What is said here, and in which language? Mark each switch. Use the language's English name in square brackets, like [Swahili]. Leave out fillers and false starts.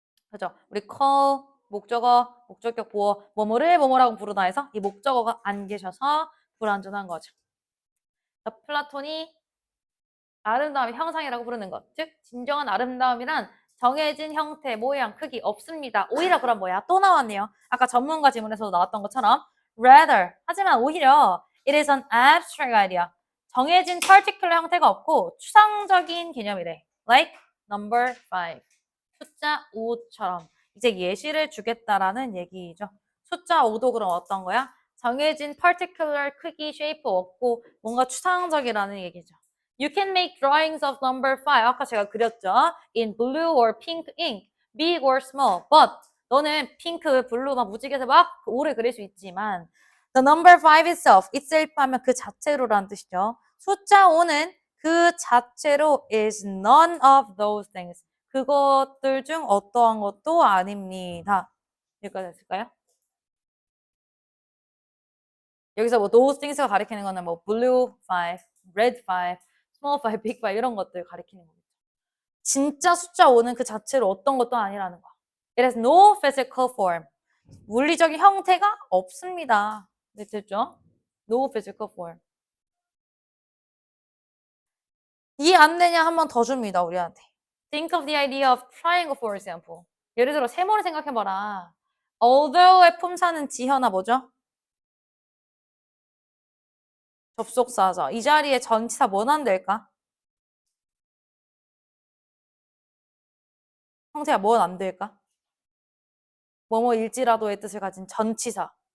[Korean] 그죠? 우리 call, 목적어, 목적격 보어, 뭐뭐를 뭐뭐라고 부르다 해서 이 목적어가 안 계셔서 불완전한 거죠. 플라톤이 아름다움의 형상이라고 부르는 것. 즉, 진정한 아름다움이란 정해진 형태, 모양, 크기 없습니다. 오히려 그럼 뭐야? 또 나왔네요. 아까 전문가 지문에서도 나왔던 것처럼 rather. 하지만 오히려 [English] it is an abstract idea. [Korean] 정해진 particular 형태가 없고 추상적인 개념이래. [English] Like number 5. [Korean] 숫자 5처럼. 이제 예시를 주겠다라는 얘기죠. 숫자 5도 그럼 어떤 거야? 정해진 particular 크기, shape 없고 뭔가 추상적이라는 얘기죠. [English] You can make drawings of number 5. [Korean] 아까 제가 그렸죠. [English] In blue or pink ink, big or small. [Korean] But 너는 핑크, 블루 막 무지개에서 막 오래 그릴 수 있지만 [English] the number 5 itself, [Korean] itself 하면 그 자체로라는 뜻이죠. 숫자 5는 그 자체로 [English] is none of those things. [Korean] 그것들 중 어떠한 것도 아닙니다. 여기까지 됐을까요? 여기서 뭐 those things가 가리키는 거는 뭐 [English] blue 5, red 5, small 5, big 5 [Korean] 이런 것들 가리키는 거겠죠. 진짜 숫자 5는 그 자체로 어떤 것도 아니라는 거. [English] It has no physical form. [Korean] 물리적인 형태가 없습니다. 네, 됐죠? [English] No physical form. [Korean] 이해 안 되냐 한 번 더 줍니다, 우리한테. [English] Think of the idea of triangle, for example. [Korean] 예를 들어 세모를 생각해봐라. Although의 품사는 지혀나 뭐죠? 접속사죠. 이 자리에 전치사 뭐는 안 될까? 형태가 뭐는 안 될까? 뭐뭐일지라도의 뜻을 가진 전치사.